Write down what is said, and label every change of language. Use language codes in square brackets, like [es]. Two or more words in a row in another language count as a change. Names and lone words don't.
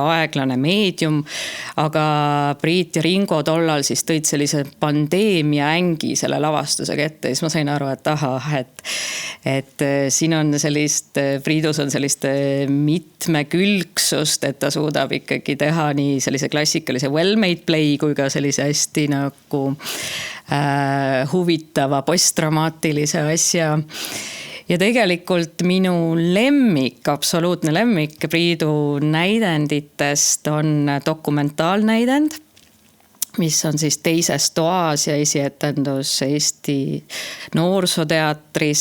[et] aeglane meedium, aga Priit ja Ringo tollal siis tõid sellise pandeemia ängi selle lavastusega ette ja siis ma sain aru, et ahah, et siin on sellist, Priidus on sellist mitmekülgsust, et ta suudab ikkagi teha nii sellise klassikalise [en] well-made play [et] kui ka sellise hästi nagu huvitava postdramaatilise asja. Ja tegelikult minu lemmik, absoluutne lemmik Priidu näidenditest on dokumentaalnäidend, mis on siis Teises toas ja esietendus Eesti Noorsooteatris.